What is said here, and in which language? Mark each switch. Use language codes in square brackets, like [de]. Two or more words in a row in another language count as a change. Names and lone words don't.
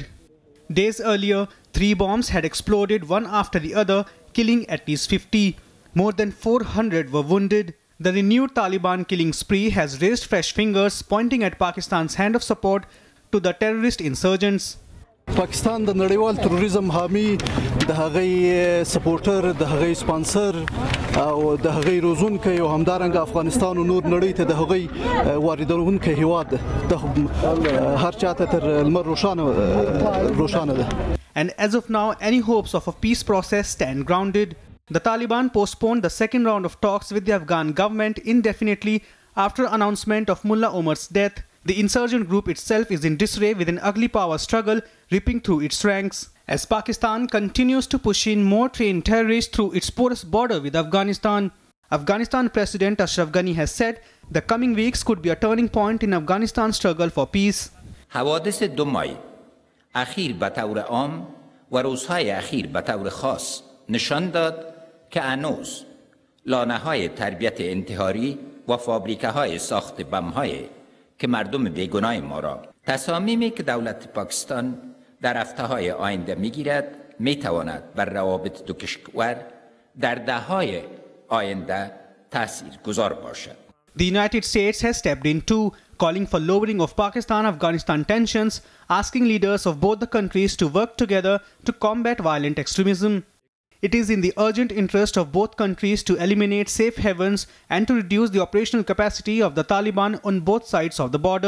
[en] Days earlier, 3 bombs had exploded one after the other, killing at least 50. More than 400 were wounded. The renewed Taliban killing spree has raised fresh fingers, pointing at Pakistan's hand of support to the terrorist insurgents. [ps] Pakistan د نړیوال تروریزم حامی د هغې سپورټر د هغې سپانسر او د هغې روزونکی او همدارنګه افغانستان او نور نړۍ ته د هغې واردونکی هیواد د هر چاته تر لمر روښانه ده. [en] And as of now, any hopes of a peace process stand grounded. The Taliban postponed the second round of talks with the Afghan government indefinitely after announcement of Mullah Omar's death. The insurgent group itself is in disarray with an ugly power struggle ripping through its ranks. As Pakistan continues to push in more trained terrorists through its porous border with Afghanistan, Afghanistan President Ashraf Ghani has said the coming weeks could be a turning point in Afghanistan's struggle for peace. [fa] حوادث 2 مای اخیر به طور عام و روزهای اخیر به طور خاص نشان داد که هنوز لانه‌های تربیت انتحاری و فابریکه‌های ساخت بم‌های که مردم بیگناه ما را تصامیمی که دولت پاکستان در هفته‌های آینده می‌گیرد می‌تواند بر روابط دو کشور در دهه‌های آینده تاثیرگذار باشد. [en] The United States has stepped in too, calling for lowering of Pakistan-Afghanistan tensions, asking leaders of both the countries to work together to combat violent extremism. It is in the urgent interest of both countries to eliminate safe havens and to reduce the operational capacity of the Taliban on both sides of the border.